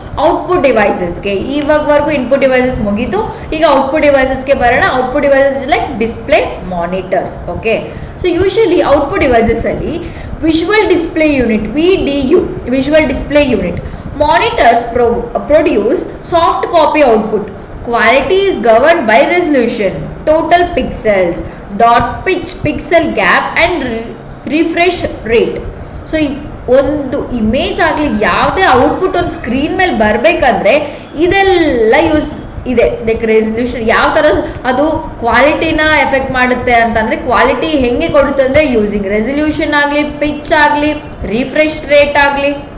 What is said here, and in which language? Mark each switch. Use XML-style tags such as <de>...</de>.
<kn>Output ಡಿವೈಸಸ್ಗೆ. ಇವಾಗವರೆಗೂ input devices ಮುಗೀತು, ಈಗ output ಡಿವೈಸಸ್ಗೆ ಬರೋಣ.</kn> <en>Output devices like display monitors. Okay, so usually output devices ಅಲ್ಲಿ visual display unit, VDU, visual display unit. Monitors produce soft copy output. Quality is governed by resolution, total pixels, dot pitch, pixel gap and refresh rate.</en> <kn>So ಒಂದು image ಆಗಲಿ ಯಾವುದೇ output ಒಂದು screen ಮೇಲೆ ಬರಬೇಕಂದ್ರೆ ಇದೆಲ್ಲ use ಇದೆ. Like resolution ಯಾವ ಥರ ಅದು ಕ್ವಾಲಿಟಿನ ಎಫೆಕ್ಟ್ ಮಾಡುತ್ತೆ ಅಂತಂದರೆ, ಕ್ವಾಲಿಟಿ ಹೆಂಗೆ ಕೊಡುತ್ತೆ ಅಂದರೆ ಯೂಸಿಂಗ್ ರೆಸಲ್ಯೂಷನ್ ಆಗಲಿ, ಪಿಚ್ ಆಗಲಿ, ರಿಫ್ರೆಶ್ ರೇಟ್ ಆಗಲಿ.</kn>